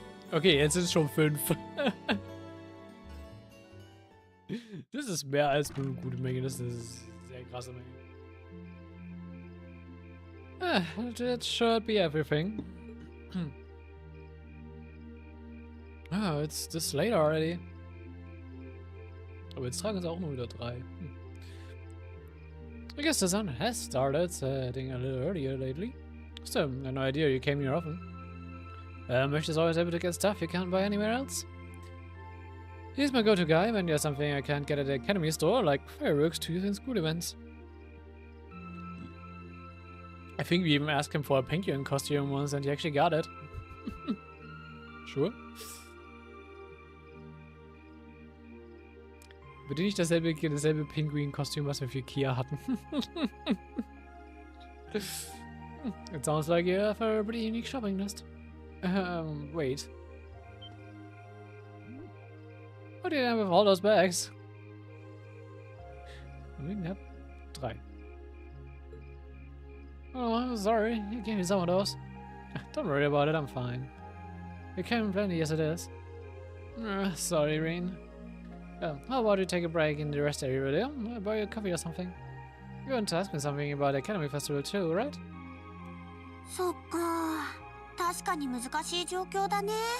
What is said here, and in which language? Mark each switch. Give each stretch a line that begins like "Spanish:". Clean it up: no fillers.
German: Okay, jetzt sind es schon 5. Das ist mehr als nur eine gute Menge, das ist eine sehr krasse Menge.
English: That should be everything. Ah, it's this late already.
German: Aber jetzt tragen sie auch nur wieder 3.
English: I guess the sun has started setting a little earlier lately. Still, I had no idea you came here often. Möchtest always able to get stuff you can't buy anywhere else? He's my go-to guy when there's something I can't get at the academy store, like fireworks, tooth, and school events. I think we even asked him for a penguin costume once and he actually got it. Sure.
German: Bitte nicht dasselbe Pinguin-Kostüm, was wir für Kia hatten.
English: It sounds like you have a pretty unique shopping list. Wait. What do you have with all those bags? I mean, yep. 3. Oh, sorry. You gave me some of those. Don't worry about it, I'm fine. You came plenty as it is. Sorry, Reen. How about you take a break in the rest area, will you? I'll buy you a coffee or something. You want to ask me something about the Academy Festival too, right?
Japanese: そっか。確かに難しい状況だね。